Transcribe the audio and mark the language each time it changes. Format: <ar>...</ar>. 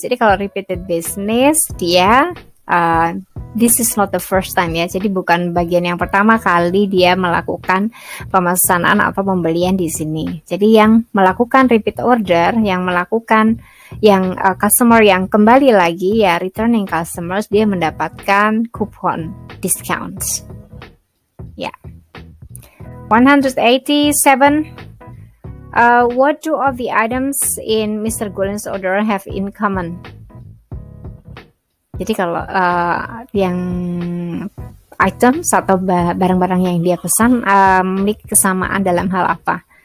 <id>Jadi kalau repeated business dia</id> <en>this is not the first time,</en> <id>ya. Jadi bukan bagian yang pertama kali dia melakukan pemesanan atau pembelian di sini. Jadi yang melakukan repeat order, yang melakukan customer yang kembali lagi, ya, returning customers, dia mendapatkan kupon discounts. Ya. 187.</id> <en>What do all the items in Mr. Gulin's order have in common?</en> <id>Jadi kalau yang items atau barang-barang yang dia pesan memiliki kesamaan dalam hal apa?</id>